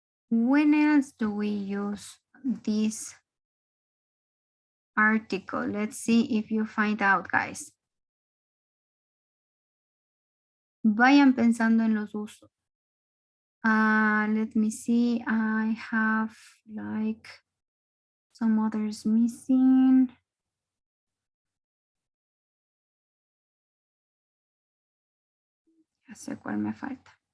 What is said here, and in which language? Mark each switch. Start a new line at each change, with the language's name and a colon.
English: When else do we use this article? Let's see if you find out, guys.
Spanish: Vayan pensando en los usos.
English: Let me see. I have like some others missing.
Spanish: Ya sé cuál me falta.